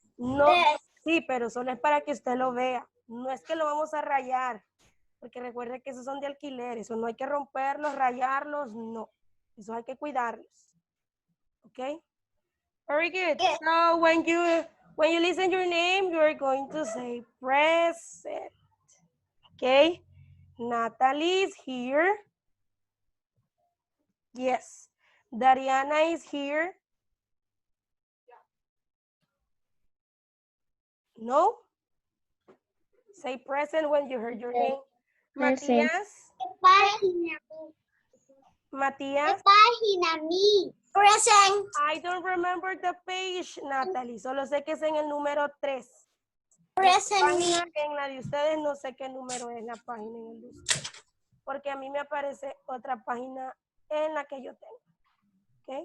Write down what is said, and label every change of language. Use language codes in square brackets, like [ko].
[es] No, sí, pero solo es para que usted lo vea. No es que lo vamos a rayar, porque recuerde que esos son de alquiler. Eso no hay que romperlos, rayarlos, no. Eso hay que cuidarlos. ¿Ok? [en] Very good. Yeah. So when you listen your name, you are going to say present. Okay? Natalie is here. Yes. Dariana is here. No? Say present when you heard your name. Present. Matías. Matías. Página mi. Present. I don't remember the page, Natalie. [es] Solo sé que es en el número 3. [en] Present. [es] En la de ustedes no sé qué número es la página en el de ustedes. Porque a mí me aparece otra página en la que yo tengo.